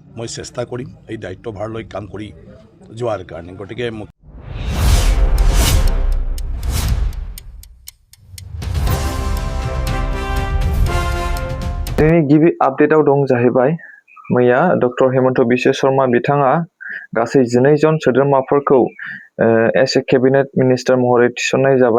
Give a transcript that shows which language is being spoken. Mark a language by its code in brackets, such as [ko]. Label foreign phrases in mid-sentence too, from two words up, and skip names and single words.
[as] মই চেষ্টা কৰিম এই দায়িত্বভাৰ লৈ কাম কৰি যোৱাৰ কাৰণে। গতিকে [brx] दिनै गिबि आपडेटआव दं जाहैबाय मैया डक्टर हेमन्त बिश्व शर्मा बिथाङा गासै 12 जन सोद्रोमाफोरखौ [en] as a cabinet minister [brx] महरै थिसननाय जाबाय।